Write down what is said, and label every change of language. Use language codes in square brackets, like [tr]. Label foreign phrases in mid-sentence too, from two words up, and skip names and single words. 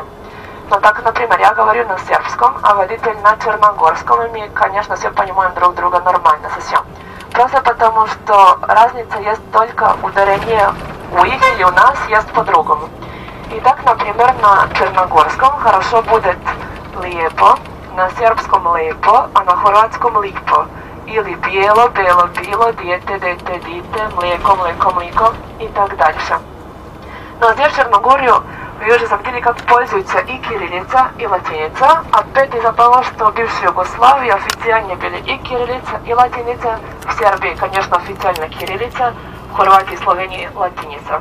[ru] Но так, например, я говорю на сербском, а водитель на черногорском, и мы, конечно, все понимаем друг друга нормально совсем. Просто потому, что разница есть только ударение у их или у нас есть по-другому. И так, например, на черногорском хорошо будет lijepo, на сербском lijepo, а на хорватском lipo. [sr] Или bijelo, belo, bilo, dijete, dete, dite, mlijeko, mlijeko, mlijeko [ru] и так дальше. Но здесь в Черногорию вы уже заметили, как пользуются и кириллица, и латиница. Опять из-за того, что в бывшей Югославии официально были и кириллица, и латиница. В Сербии, конечно, официально кириллица, в Хорватии, Словении латиница.